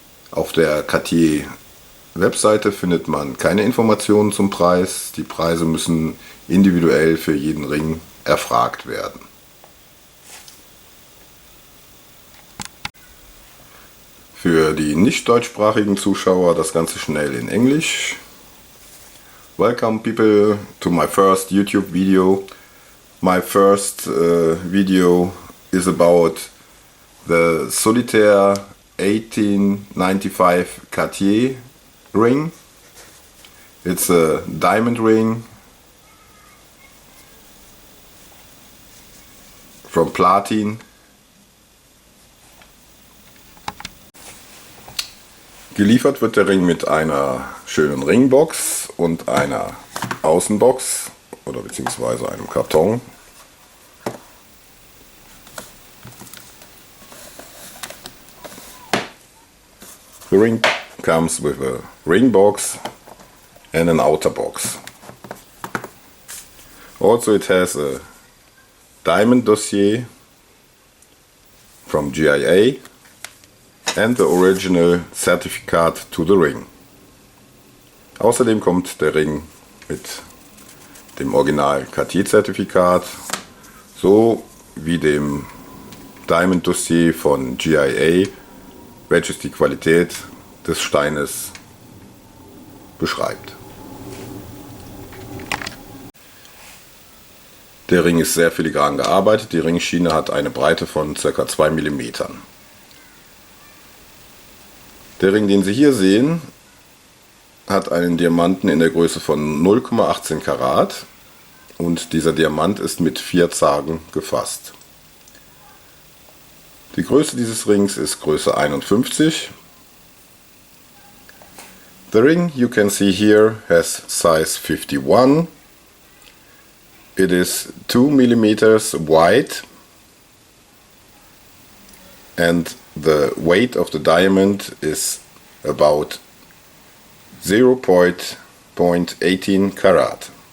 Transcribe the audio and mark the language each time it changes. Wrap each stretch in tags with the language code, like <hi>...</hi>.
<de>Auf der Cartier Webseite findet man keine Informationen zum Preis. Die Preise müssen individuell für jeden Ring erfragt werden. Für die nicht deutschsprachigen Zuschauer das Ganze schnell in Englisch.</de> <en>Welcome people to my first YouTube video. My first video is about the Solitaire 1895 Cartier ring. It's a diamond ring from platin.</en> <de>Geliefert wird der Ring mit einer schönen Ringbox und einer Außenbox oder beziehungsweise einem Karton.</de> <en>The ring comes with a ring box and an outer box. Also it has a diamond dossier from GIA and the original certificate to the ring.</en> <de>Außerdem kommt der Ring mit dem Original Cartier-Zertifikat sowie dem Diamond Dossier von GIA, welches die Qualität des Steines beschreibt. Der Ring ist sehr filigran gearbeitet. Die Ringschiene hat eine Breite von ca. 2 mm. Der Ring, den Sie hier sehen, hat einen Diamanten in der Größe von 0,18 Karat und dieser Diamant ist mit 4 Zagen gefasst. Die Größe dieses Rings ist Größe 51.</de> <en>The ring you can see here has size 51. It is 2 mm wide and the weight of the diamond is about 0.18 Karat.</en>